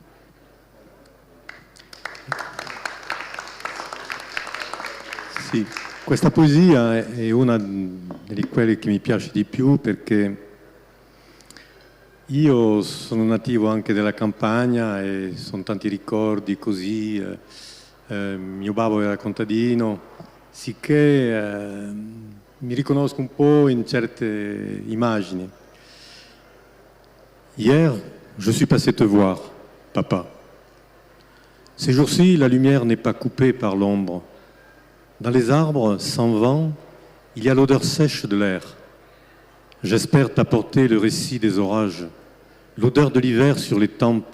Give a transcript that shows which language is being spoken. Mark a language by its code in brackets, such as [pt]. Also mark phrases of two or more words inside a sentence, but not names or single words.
[it] Sì, questa poesia è una di quelle che mi piace di più perché io sono nativo anche della campagna e sono tanti ricordi così. Mio babbo era contadino, sicché mi riconosco un po' in certe immagini. [fr] Hier, je suis passé te voir, papa. Ces jours-ci, la lumière n'est pas coupée par l'ombre. Dans les arbres, sans vent, il y a l'odeur sèche de l'air. J'espère t'apporter le récit des orages, l'odeur de l'hiver sur les tempes.